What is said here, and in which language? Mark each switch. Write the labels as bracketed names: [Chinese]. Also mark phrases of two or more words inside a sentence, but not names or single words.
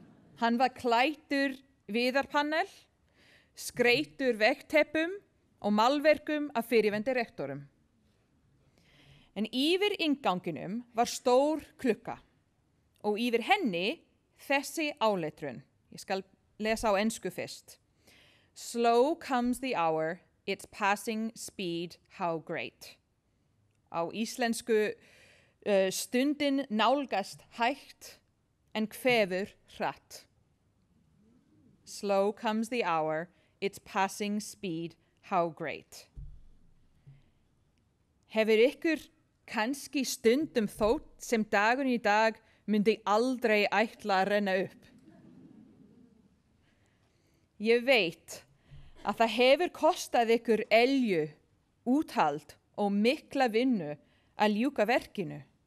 [Icelandic] Hann var klæddur viðarpannel, skreytur veggteppum og málverkum af fyrirverandi rektorum. En yfir innganginum var stór klukka og yfir henni þessi áletrun. Ég skal lesa á ensku fyrst. [English] Slow comes the hour, its passing speed, how great. [Icelandic] Á íslensku stundin nálgast hægt en kvefur hratt. [English] Slow comes the hour, its passing speed, how great. [Icelandic] Hefur ykkur kannski stundum þótt sem dagurinn í dag myndi aldrei ætla að renna upp? Ég veit að það hefur kostað ykkur elju, úthald og mikla vinnu að ljúka verkinu.